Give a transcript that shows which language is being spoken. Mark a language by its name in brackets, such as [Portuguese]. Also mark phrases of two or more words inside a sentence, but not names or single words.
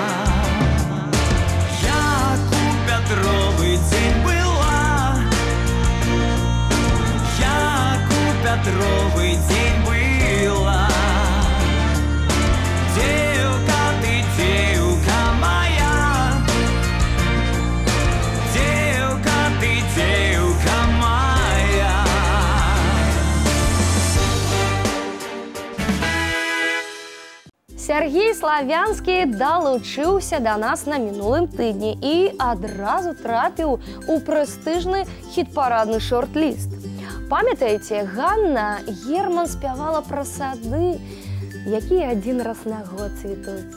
[Russian] Як у Петровый день была, як у Петровый день была. Девка, ты девка моя, девка моя. [Belarusian] Сергей Славянскі далучыўся да нас на мінулым тыдні і адразу трапіў у прэстыжны хіт-парадны шорт-ліст. Памятаеце, Ганна Герман спявала пра сады, якія адзін раз на год цвітуць.